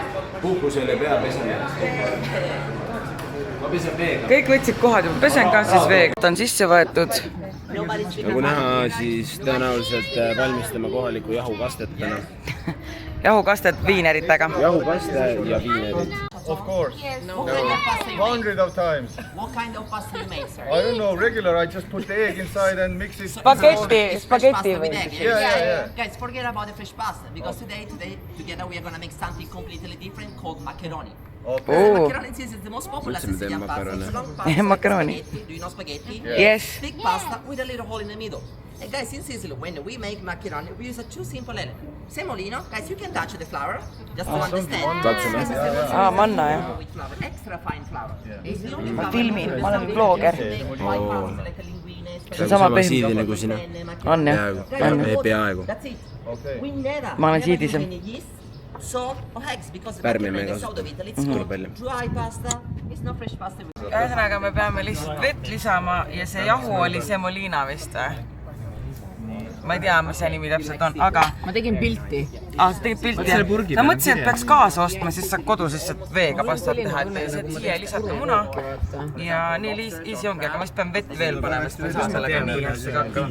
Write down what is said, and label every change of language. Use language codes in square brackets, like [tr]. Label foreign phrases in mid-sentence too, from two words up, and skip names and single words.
[et] Puhkusel ei pea pesema. Ma pesen veega. Kõik võtsid kohad juba, pesen ka siis veega. Ta on sisse võetud. Nagu näha, siis tõenäoliselt valmistame kohaliku jahukastet täna. Jahukastet viineritega. Jahukaste ja viinerid. [en] Of course. Yes. No. Hundreds of times. What kind of pasta you make, sir? I don't know, regular, I just put the egg inside and mix it. Spaghetti With [et] või? [en] egg. Yeah. Guys, forget about the fresh pasta because today together we are gonna make something completely different called macaroni. Okay. Macaroni is the most popular What's in the Sicilian pasta. macaroni? It's long pasta. Macaroni. Spaghetti. Do you know spaghetti? Yes. Thick pasta with a little hole in the middle. And guys, in Sicily, when we make macaroni, we use two simple elements. Semolino, guys, you can touch the flour just to understand. [et] Manna, jah. [en] With flour, extra fine flour. It's the only [et] Ma [en] flour [et] filmin, [en] that [et] ma olen [en] we [et] vlogger. [en] make white pasta, like a linguine, [et] See on sama pehme. siidi nagu sina. On jah? Peaaegu. [en] That's it. We never [et] Ma olen [en] use [et] siidisem. [en] any yeast, salt or eggs because the [et] Pärmi me ei [en] macaroni is out of Italy. It's [et] kasuta. [en] called dry pasta. It's not fresh pasta. [et] Ühesõnaga me peame lihtsalt vett lisama ja see jahu oli semolina vist või? Ma ei tea, mis see nimi täpselt on, aga... Ma tegin pilti. Sa tegid pilti, jah? Ma mõtlesin, et peaks kaasa ostma, siis saab kodus lihtsalt veega pastat teha, et siia lisata muna ja nii easy ongi, aga ma siis pean vett veel panema, sest ma siis sellega nii hästi hakkama.